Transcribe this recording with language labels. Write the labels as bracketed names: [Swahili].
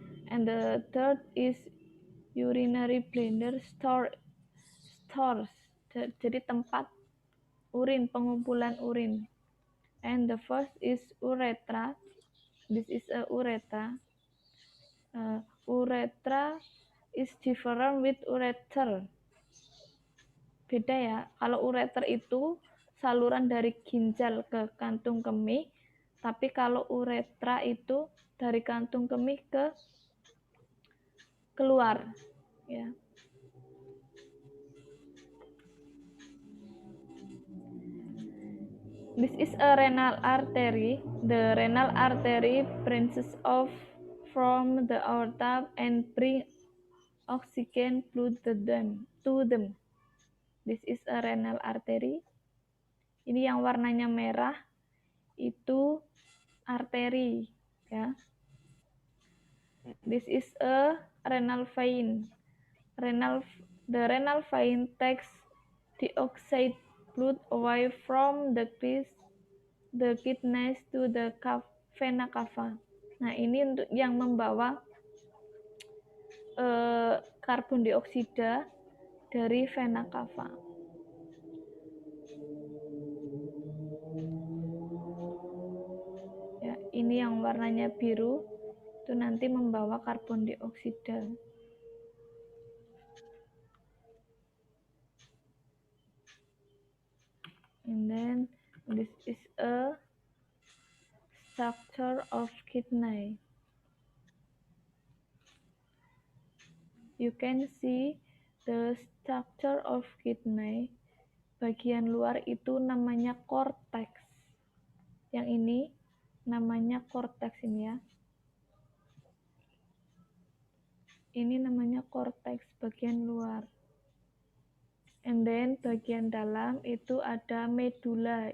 [English] And the third is urinary bladder stores. [Indonesian] Jadi tempat urin, pengumpulan urin. [English] And the first is urethra. This is a urethra. Urethra is different with ureter. [Indonesian] Beda ya. Kalau ureter itu saluran dari ginjal ke kantung kemih, tapi kalau uretra itu dari kantung kemih ke keluar, ya. [English] This is a renal artery. The renal artery branches off from the aorta and bring oxygen to them. This is a renal artery. [Indonesian] Ini yang warnanya merah itu arteri, ya. [English] This is a renal vein. The renal vein takes deoxide blood away from the kidneys to the vena cava. [Indonesian] Nah, ini untuk yang membawa karbon dioksida dari vena cava. Ya, ini yang warnanya biru itu nanti membawa karbon dioksida. [English] And then this is a structure of kidney. You can see the structure of kidney. [Indonesian] Bagian luar itu namanya cortex. Yang ini namanya cortex ini ya. Ini namanya cortex bagian luar. [English] And then [Indonesian] bagian dalam itu ada medula.